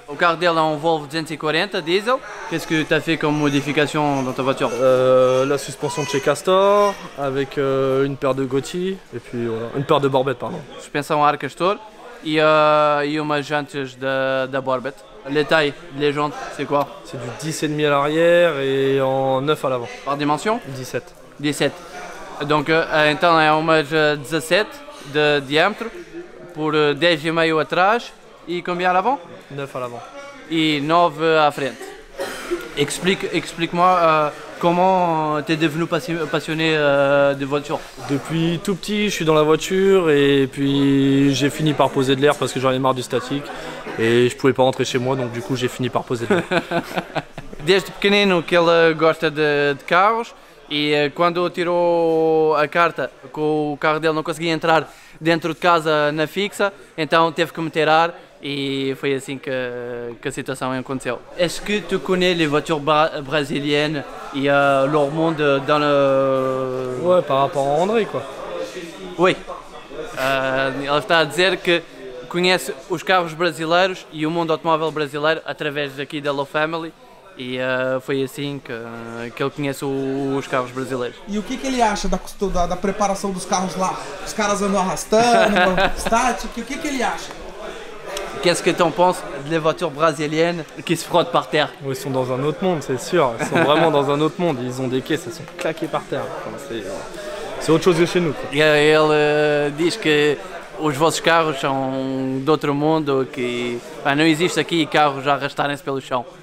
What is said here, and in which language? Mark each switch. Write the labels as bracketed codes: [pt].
[pt] Au carro dele é um Volvo 240 diesel. [fr] Qu'est-ce que tu as fait comme modification dans ta voiture? La suspension de chez Castor, avec une paire de Gotti, et puis voilà, une paire de Borbette, pardon. [pt] Suspensão a ar Castor e umas jantes da Borbette. [fr] Les tailles, les jantes, c'est quoi? C'est du 10,5 à l'arrière et en 9 à l'avant. Par dimension? 17. 17. Donc, [pt] então é umas 17 de diâmetro, por 10,5 atrás e [fr] combien à l'avant? 9 à l'avant. [pt] Et 9 à frente. [fr] Explique-moi comment tu es devenu passionné de voiture. Depuis tout petit, je suis dans la voiture et puis j'ai fini par poser de l'air parce que j'en ai marre du statique et je pouvais pas rentrer chez moi, donc du coup j'ai fini par poser de l'air. [pt] Desde pequenino que ele gosta de carros e quando tirou a carta, que o carro dele não conseguia entrar dentro de casa na fixa, então teve que meter ar et foi assim que a situação aconteceu. [fr] Est-ce que tu connais les voitures brésiliennes et leur monde dans le... Ouais, par rapport à André, quoi. Oui. [pt] Ele está a dizer que conhece os carros brasileiros e o mundo automóvel brasileiro através daqui da Low Family e foi assim que ele conhece os carros brasileiros. E o que ele acha da preparação dos carros lá? Os caras andam arrastando, estático, o que ele acha? [fr] Qu'est-ce que tu en penses des voitures brésiliennes qui se frottent par terre? Ils sont dans un autre monde, c'est sûr. Ils sont vraiment dans un autre monde. Ils ont des caisses, elles sont claquées par terre. Enfin, c'est autre chose que chez nous, quoi. [pt] Ele diz que os vossos carros são de outro mundo, que não existe aqui carros a arrastarem-se pelo chão.